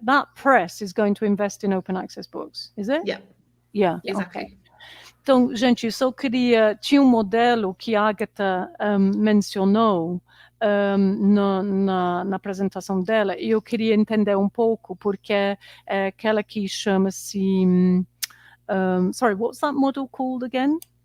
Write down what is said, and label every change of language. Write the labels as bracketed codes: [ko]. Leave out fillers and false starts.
[en] That press is going to invest in open access books, is it? Yeah. Yeah. Exactly. Okay. [pt] Então, gente, eu só queria... Tinha modelo que a Agata mencionou na apresentação dela, e eu queria entender pouco, porque é aquela que chama-se... [en] sorry, what's that model called again?